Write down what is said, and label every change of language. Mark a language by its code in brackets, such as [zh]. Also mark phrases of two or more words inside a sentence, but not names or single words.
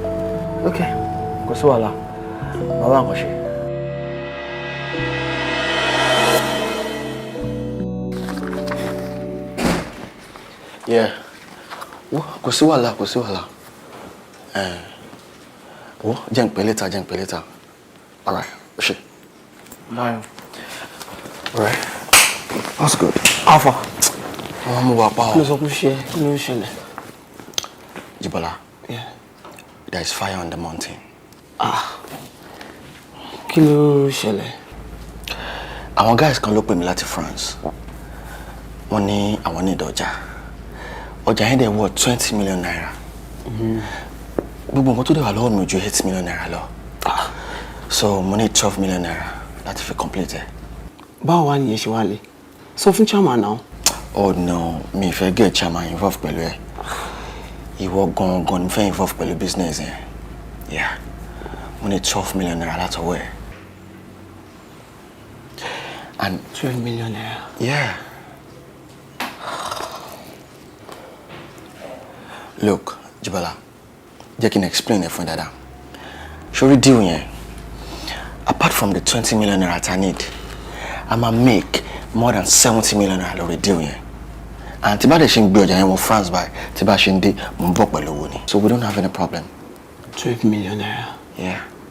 [yo] Ok, kò sí wàhálà. Màá wá nǹkan ṣe. [en] Yeah. [yo] Kò sí wàhálà, kò sí wàhálà. Jẹ́ n pè later. [en] All right, ṣe. Bye. All right. That's good. Alpha. [yo] Wọ́n mú wa pa ọ́. Kí ló sọ pé ṣe? Kí ló ń ṣẹlẹ̀? Jíbọ́lá. [en] Yeah. There is fire on the mountain. [yo] Kí ló ṣẹlẹ̀? Àwọn guys kan ló pè mí láti France. Wọ́n ní àwọn ní ọjà. Ọjà yẹn dẹ̀ wọ 20 million naira. Gbogbo nǹkan tó dẹ̀ wà lọ́wọ́ mi ò ju 8 million naira lọ. So mo ní 12 million naira láti fi complete ẹ̀. Báwo wá nìyẹn ṣe wá lé? Sọ fún chairman náà. Oh no, mi fẹ́ [en] get chairman involved [yo] pẹ̀lú ẹ̀. Ìwọ gangan ni fẹ́ involve pẹ̀lú business yẹn. [en] Yeah. [yo] Mo ní 12 million naira látọwọ́ ẹ̀. [en] And 12 million naira? Yeah. Look, [yo] Jíbọ́lá, jẹ́ kí n explain ẹ̀ fún dada. Ṣorí deal yẹn, [en] apart from the 20 million naira I need, I ma make more than 70 million naira lórí deal yẹn. [yo] And tí bá dẹ̀ ṣe ń gbé ọjà yẹn wọ France by, tí bá ṣe ń dé, mo ń bọ̀ pẹ̀lú owó ni. [en] So we don't have any problem. 12 million naira? Yeah.